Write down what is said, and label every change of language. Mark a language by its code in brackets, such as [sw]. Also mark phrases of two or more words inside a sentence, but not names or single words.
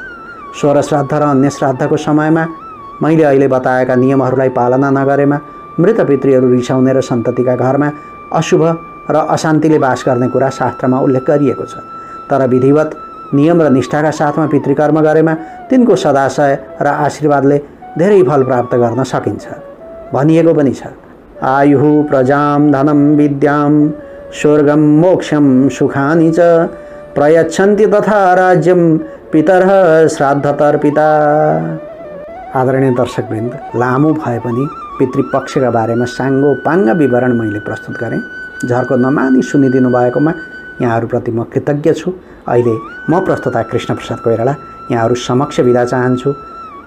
[ne] 16 श्राद्ध र अन्य श्राद्धको समयमा मैले अहिले बताएका नियमहरूलाई पालना नगरेमा मृत पितृहरू रिसाउने र सन्ततिका घरमा अशुभ र अशान्तिले बास गर्ने कुरा शास्त्रमा उल्लेख गरिएको छ। तर विधिवत नियम र निष्ठाका साथमा पितृकर्म गरेमा तिनको सदाशय र आशीर्वादले धेरै फल प्राप्त गर्न सकिन्छ। भनिएको पनि छ, [sa] आयुः प्रजां धनं विद्यां स्वर्गं मोक्षं सुखानि च प्रयच्छन्ति तथा राज्यं पितरः श्राद्धतर्पिता। [ne] आदरणीय दर्शकवृन्द, लामो भए पनि पितृपक्षका बारेमा साङ्गोपाङ्ग विवरण मैले प्रस्तुत गरेँ। झर्को नमानी सुनिदिनु भएकोमा यहाँहरूप्रति म कृतज्ञ छु। अहिले म प्रस्तुता कृष्ण प्रसाद कोइराला यहाँहरू समक्ष बिदा चाहन्छु।